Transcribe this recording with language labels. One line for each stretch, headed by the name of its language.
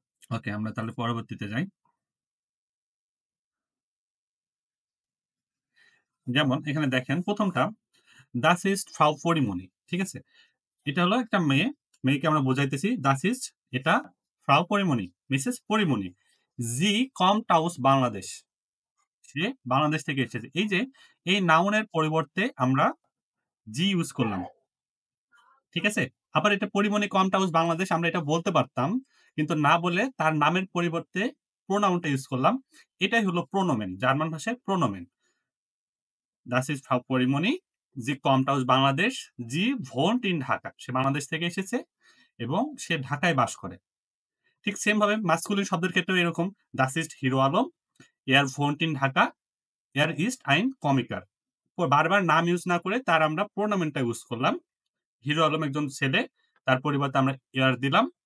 Bangla: ওকে, আমরা তাহলে পরবর্তীতে যাই। যেমন এখানে দেখেন ১ম টা,
German: "Das ist Frau Poriমণি।"
Bangla: ঠিক আছে? এটা হলো একটা মেয়ে। মেয়েকে আমরা বোঝাইতেছি
German: "Das ist"
Bangla: এটা ফ্রাউ Pori Moni, Mrs Pori Moni.
German: "Sie kommt aus বাংলাদেশ।"
Bangla: সে বাংলাদেশ থেকে এসেছে। এই যে এই নাউনের পরিবর্তে আমরা জি ইউজ করলাম। ঠিক আছে? আবার এটা পরিমণি কম হাউস বাংলাদেশ আমরা এটা বলতে পারতাম। কিন্তু না বলে তার নামের পরিবর্তে প্রোনাউনটা ইউজ করলাম। এটাই হলো প্রোনোমেন। জার্মান ভাষায় প্রোনোমেন।
German: Das ist Frau পরিমণি, sie kommt aus বাংলাদেশ, sie wohnt in ঢাকা।
Bangla: সে বাংলাদেশ থেকে এসেছে এবং সে ঢাকায় বাস করে। ঠিক সেম ভাবে মাস্কুলিন শব্দের ক্ষেত্রেও এরকম
German: Das ist হিরো আলম, er wohnt in ঢাকা, er ist ein Komiker।
Bangla: বারবার নাম ইউজ না করে তার আমরা প্রোনোমেনটা ইউজ করলাম। হিরো আলম একজন ছেলে, তার পরিবর্তে আমরা এয়ার দিলাম।